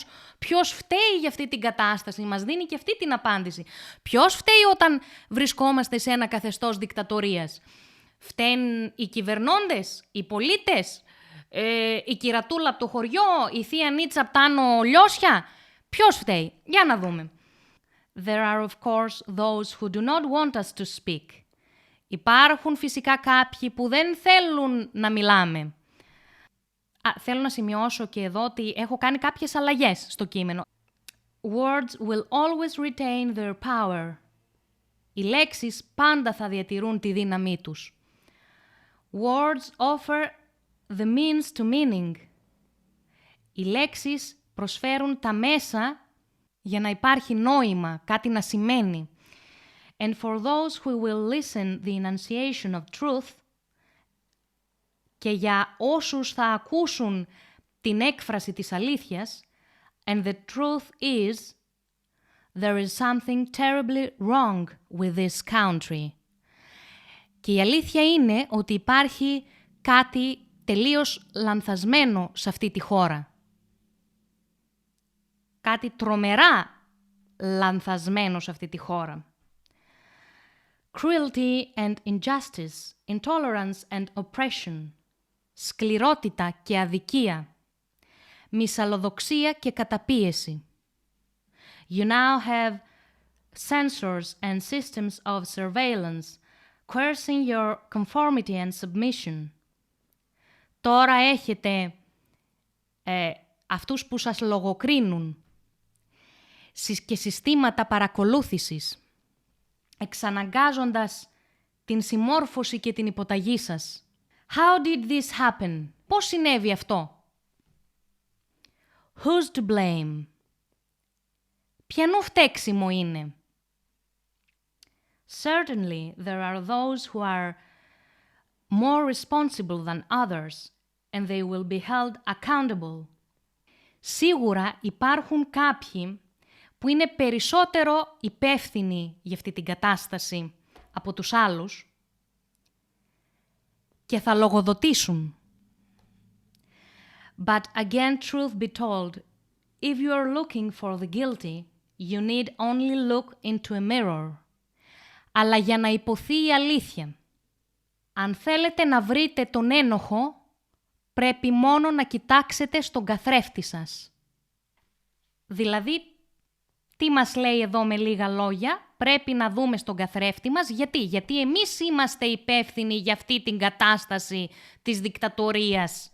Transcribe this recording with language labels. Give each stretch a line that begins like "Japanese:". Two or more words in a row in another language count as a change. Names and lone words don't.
Greek: Ποιος φταίει για αυτή την κατάσταση, μας δίνει και αυτή την απάντηση. Ποιος φταίει όταν βρισκόμαστε σε ένα καθεστώς δικτατορίας? Φταίνουν οι κυβερνώντες, οι πολίτες, η κυρατούλα από το χωριό, η θεία Νίτσα από τα Άνω Λιώσια? Ποιος φταίει? Για να δούμε.
English: There are of course those who do not want us to speak.
Greek: Υπάρχουν φυσικά κάποιοι που δεν θέλουν να μιλάμε. Θέλω να σημειώσω και εδώ ότι έχω κάνει κάποιες αλλαγές στο κείμενο.
English: Words will always retain their power.
Greek: Οι λέξεις πάντα θα διατηρούν τη δύναμή τους.
English: Words offer the means to meaning.
Greek: Οι λέξεις προσφέρουν τα μέσα για να υπάρχει νόημα, κάτι να σημαίνει.
English: And for those who will listen the enunciation of truth,
Greek: και για όσους θα ακούσουν την έκφραση της αλήθειας,
English: and the truth is, there is something terribly wrong with this country.
Greek: Και η αλήθεια είναι ότι υπάρχει κάτι τελείως λανθασμένο σε αυτή τη χώρα. Κάτι τρομερά λανθασμένο σε αυτή τη χώρα.
English: Cruelty and injustice, intolerance and oppression,
Greek: σκληρότητα και αδικία, μυσαλλοδοξία και καταπίεση.
English: You now have censors and systems of surveillance, coercing your conformity and submission.
Greek: Τώρα έχετε αυτούς που σας λογοκρίνουν και συστήματα παρακολούθησης, εξαναγκάζοντας την συμμόρφωση και την υποταγή σας.
English: How did this happen?
Greek: Πώς συνέβη αυτό?
English: Who's to blame?
Greek: Ποιανού φταίξιμο είναι?
English: Certainly there are those who are more responsible than others and they will be held accountable.
Greek: Σίγουρα υπάρχουν κάποιοι που είναι περισσότερο υπεύθυνοι για αυτή την κατάσταση από τους άλλους και θα λογοδοτήσουν.
English: But again, truth be told, if you are looking for the guilty, you need only look into a mirror.
Greek: Αλλά για να υποθεί η αλήθεια, Αν θέλετε να βρείτε τον ένοχο, πρέπει μόνο να κοιτάξετε στον καθρέφτη σας. Δηλαδή, τι μας λέει εδώ με λίγα λόγια? Πρέπει να δούμε στον καθρέφτη μας. Γιατί εμείς είμαστε υπεύθυνοι για αυτή την κατάσταση της δικτατορίας.